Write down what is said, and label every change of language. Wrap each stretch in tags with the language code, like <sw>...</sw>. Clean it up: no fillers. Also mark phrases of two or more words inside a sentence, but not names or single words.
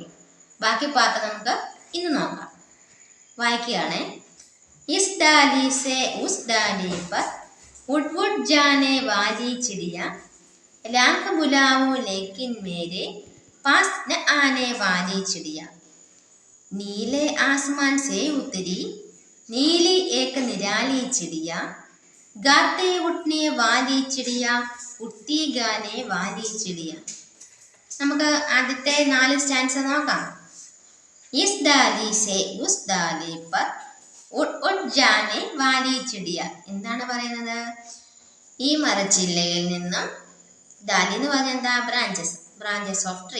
<ml>ബാക്കി പാട്ട് നമുക്ക് ഇന്ന് നോക്കാം. വായിക്കുകയാണ്.</ml> <hi>इस डाली से उस डाली पर उड़ उड़ जाने वाली चिड़िया लाख बुलाओ लेकिन मेरे पास न आने वाली चिड़िया नीले आसमान से उतरी नीली एक निराली चिड़िया गाते उठने वाली चिड़िया उठती गाने वाली चिड़िया.</hi> <ml>നമുക്ക് ആദ്യത്തെ 4 സ്റ്റാൻസ നോക്കാം.</ml> <hi>इस डाली से उस डाली पर उड़ उड़ जाने वाली चिड़िया.</hi> <ml>എന്താണ് പറയുന്നത്? ഈ മരച്ചില്ലയിൽ നിന്നും, ഡാലി എന്ന് പറഞ്ഞാൽ എന്താ?</ml> <en>branches of tree.</en>